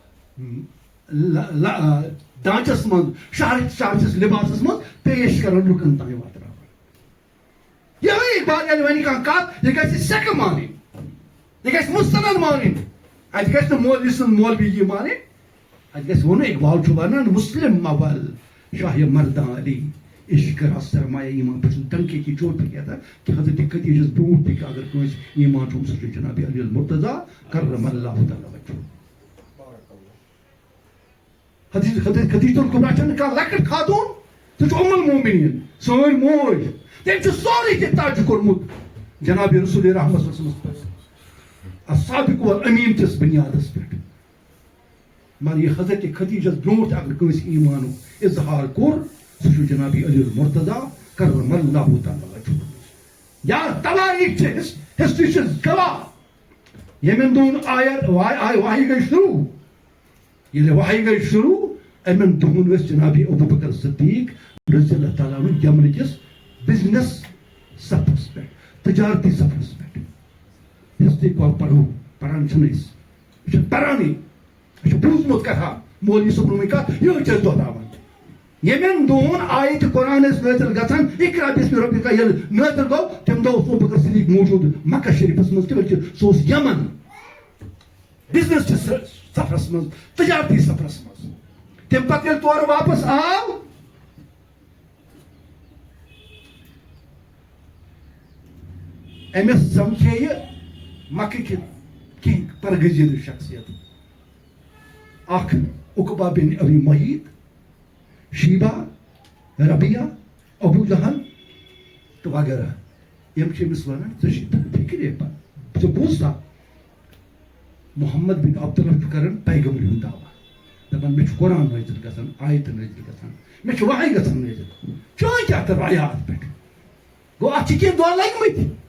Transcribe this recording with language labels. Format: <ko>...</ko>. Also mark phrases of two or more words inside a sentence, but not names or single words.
<ks>ڈانچس منٛز شعرٕکِس لباسس منٛز پیش کران لُکن تام واتناوان یِہوٚے اقبال ییٚلہِ وَنہِ کانٛہہ کتھ یہِ گژھِ سٮ۪کہٕ مانٕنۍ یہِ گژھِ مستند مانٕنۍ اتہِ گژھِ نہٕ مولوی سٕنٛز مولوی مانٕنۍ اتہِ گژھِ وَنُن اقبال چھُ وَنان</ks> <fa>مسلم اول شاہ مردان علی عشق را سرمایہ ایمان</fa> <ur>پہ ڈنکے کی چوٹ پہ کہتا</ur> <ks>کہ حضرت خدیجہ برونٛٹھ تہِ اگر کٲنٛسہِ ایمان چھُ سُہ چھُ جناب علی المرتضیٰ</ks> <ar>کرم اللہ تعالیٰ وجہہ</ar> <ks>حضرت خدیجہ الکبریٰ چھنہٕ کانٛہہ لۄکٕٹ خاتوٗن سُہ چھُ ام المومنیٖن سٲنۍ موج تٔمۍ چھُ سورُے کینٛہہ تاج کوٚرمُت جناب رسول رحمت</ks> <ar>صلی اللہ علیہ وسلم الصادق والامین</ar> <ks>کِس بنیادس پٮ۪ٹھ مگر یہ حضرت خدیجس برونٛٹھ اگر کٲنٛسہِ ایمانُک اظہار کوٚر سُہ چھُ جناب علی المرتضیٰ</ks> <ar>کرم اللہ تعالیٰ وجہہ</ar> <ks>یا تواریخ چھِ ہسٹری چھِ گواہ ییٚمٮ۪ن دۄہن واہی گٔے شروٗع ییٚلہِ واہی گٔے شروٗع امٮ۪ن دۄہن ٲسۍ جناب ابوبکر صدیق</ks> <ar>رضی اللہ تعالیٰ عنہ</ar> <ks>یمنہٕ کِس بزنس سفرس پٮ۪ٹھ تجارتی سفرس پٮ۪ٹھ ہسٹری پرو پران چھِنہٕ أسۍ یہِ چھُ پرانٕے یہِ چھُ بوٗزمُت کتھا مولوی صٲبنٕے کتھ یِہوٚے چھِ أسۍ دۄہراوان ییٚمٮ۪ن دۄہن آیتہِ قرآن ٲسۍ نٲزِل گژھان</ks> <ar>اقرا بسم ربک</ar> <ks>ییٚلہِ نٲزِل گوٚو تمہِ دۄہ اوس ابوبکر صدیق موجوٗد مکہ شریفس منٛز تہِ بلکہِ سُہ اوس یمن بزنس چہِ سفرس منٛز تجارتی سفرس منٛز تمہِ پتہٕ ییٚلہِ تورٕ واپس آو أمِس سمکھے یہِ مکہٕکہِ کینٛہہ برگزیدٕ شخصیت اکھ عقبہ بن ابی معیط شیبہ ربیہ ابو جہل تہٕ وغیرہ یِم چھِ أمِس وَنان ژےٚ چھُے فِکرے پتہٕ ژٕ بوٗزتھا محمد بن عبداللہ چھُ کران پیغمبری ہُنٛد دعوا دپان مےٚ چھُ قرآن نٲزِل گژھان آیتہٕ نٲزِل گژھان مےٚ چھُ وحی گژھان نٲزِل چٲنۍ کیٛاہ تہٕ رایا اتھ پٮ۪ٹھ گوٚو اتھ چھِ کینٛہہ دۄہ لٔگمٕتۍ</ks>